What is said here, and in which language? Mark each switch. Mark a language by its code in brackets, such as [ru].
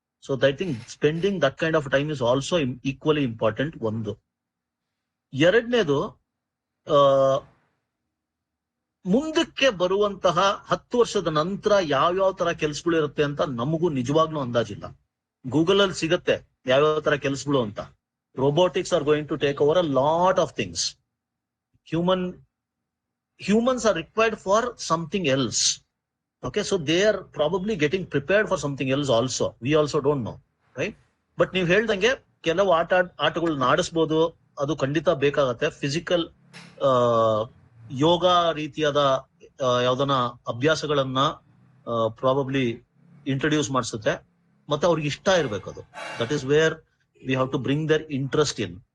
[en] So I think spending that kind of time is also equally important. [kn] ಒಂದು. ಎರಡನೇದು, ಮುಂದಕ್ಕೆ ಬರುವಂತಹ 10 ವರ್ಷದ ನಂತರ ಯಾವ್ಯಾವ ತರ ಕೆಲ್ಸಗಳು ಇರುತ್ತೆ ಅಂತ ನಮಗೂ ನಿಜವಾಗ್ಲೂ ಅಂದಾಜಿಲ್ಲ. ಗೂಗಲ್ ಅಲ್ಲಿ ಸಿಗತ್ತೆ ಯಾವ್ಯಾವ ತರ ಕೆಲ್ಸಗಳು ಅಂತ. [en] robotics are going to take over a lot of things. Humans are required for something else. Okay, so they are probably getting prepared for something else also. We also don't know, right? [kn] But ನೀವು ಹೇಳ್ದಂಗೆ ಕೆಲವು ಆಟಗಳನ್ನ ಆಡಿಸ್ಬೋದು, ಅದು ಖಂಡಿತ ಬೇಕಾಗತ್ತೆ. Physical ಯೋಗ ರೀತಿಯಾದ ಯಾವ್ದನ ಅಭ್ಯಾಸಗಳನ್ನ probably introduce ಮಾಡಿಸುತ್ತೆ. ಮತ್ತೆ ಅವ್ರಿಗೆ ಇಷ್ಟ ಇರ್ಬೇಕು ಅದು. [en] That is where we have to bring their interest in.